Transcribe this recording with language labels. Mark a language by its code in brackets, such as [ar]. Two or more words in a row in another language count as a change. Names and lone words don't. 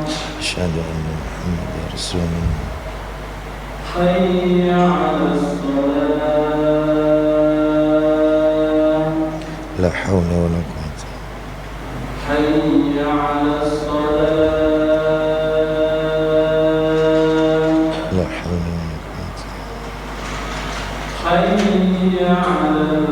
[ar] أشهد أن محمدا رسول الله. حي على الصلاة. لا حول ولا قوة. حي على الصلاة. لا حول ولا قوة. حي على